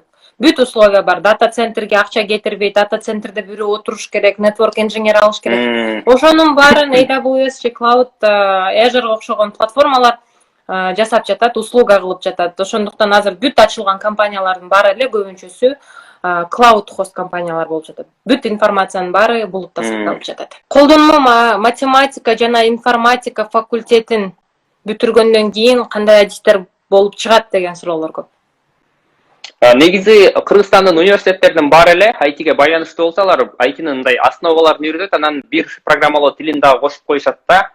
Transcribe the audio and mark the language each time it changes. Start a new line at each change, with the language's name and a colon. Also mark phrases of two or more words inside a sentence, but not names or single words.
Kyrgyz: Бүт условия бар. Дата центрге акча кетирбейт, дата центрде бирөө отуруш керек,
English: network engineer
Kyrgyz: алыш керек. Ошонун баарын AWS же Cloud, Azure окшогон платформалар жасап жатат, услуга кылып жатат. Ошондуктан азыр бүт ачылган компаниялардын баары эле көбүнчөсү
English: cloud host
Kyrgyz: компаниялар болуп жатат. Бүт информациянын баары булутта сакталып жатат. Колдонмо математика жана информатика факультетин бүтүргөндөн кийин кандай адистер болуп чыгат деген суроолор көп. Негизи Кыргызстандын университеттеринин баары эле IT-ге байланыштуу болсо, алар IT-нын мындай основаларын үйрөтөт, анан бир программалоо тилин дагы кошуп коюшат да.